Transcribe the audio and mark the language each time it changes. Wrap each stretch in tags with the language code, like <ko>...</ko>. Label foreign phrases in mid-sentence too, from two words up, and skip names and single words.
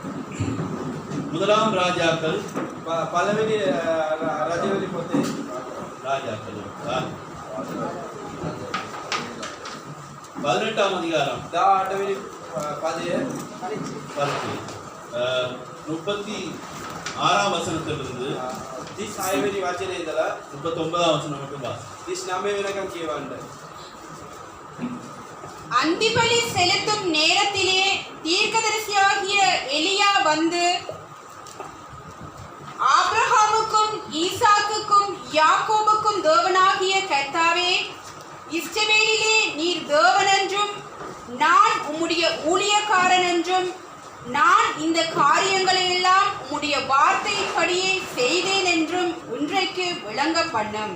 <ta>முதலாம் ராஜாக்கள்</ta> <si>පළවෙනි රජවලි පොතේ</si> <ta>ராஜாக்கள் 18ஆம் அதிகாரம்</ta> <si>18 වෙනි පදය</si> <ta>36ஆம் வசனத்திலிருந்து</ta> <si>36 වෙනි වචනේ ඉඳලා</si> <ta>39ஆம் வசனம் மட்டும் வாசி.</ta> <si>39 වෙනකම් කියවන්න.</si> <ta>அந்திபலி செலுத்தும் நேரத்திலே தீர்க்கதரிசியாகிய எலியா வந்து ஆபிரகாமுக்கும் ஈசாக்குக்கும் யாக்கோபுக்கும் தேவனாகிய கர்த்தாவே, இஸ்ரவேலிலே நீர் தேவன் என்றும் நான் உம்முடைய ஊழியக்காரன் என்றும் நான் இந்த காரியங்களை எல்லாம் உம்முடைய வார்த்தையின்படியே செய்தேன் என்றும் இன்றைக்கு விளங்க பண்ணும்.</ta>